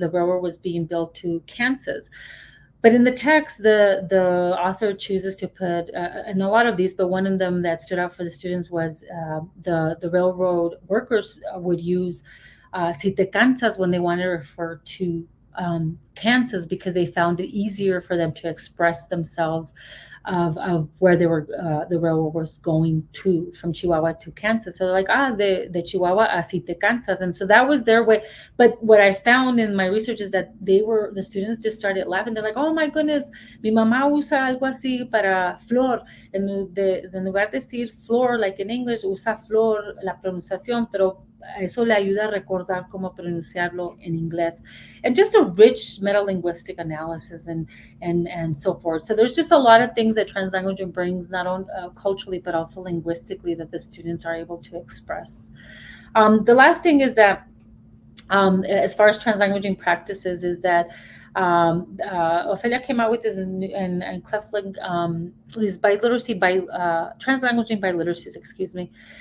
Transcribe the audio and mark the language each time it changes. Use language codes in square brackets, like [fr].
[en] The railroad was being built to Kansas. But in the text, the author chooses to put, and a lot of these, but one of them that stood out for the students was the railroad workers would use [es] si te cansas [en] when they wanted to refer to Kansas, because they found it easier for them to express themselves of where they were, the railroad was going to, from Chihuahua to Kansas. So they're like, the Chihuahua, [es] así te cansas. [en] And so that was their way. But what I found in my research is that the students just started laughing. They're like, oh my goodness, [es] mi mamá usa algo así para flor. En lugar de decir flor, [en] like in English, [es] usa flor, la pronunciación, pero eso le ayuda a recordar cómo pronunciarlo en inglés. [en] And just a rich metalinguistic analysis and so forth. So there's just a lot of things that translanguaging brings, not only culturally, but also linguistically, that the students are able to express. The last thing is that, as far as translanguaging practices, is that Ophelia came out with this, and Clefling, these translanguaging biliteracies, excuse me.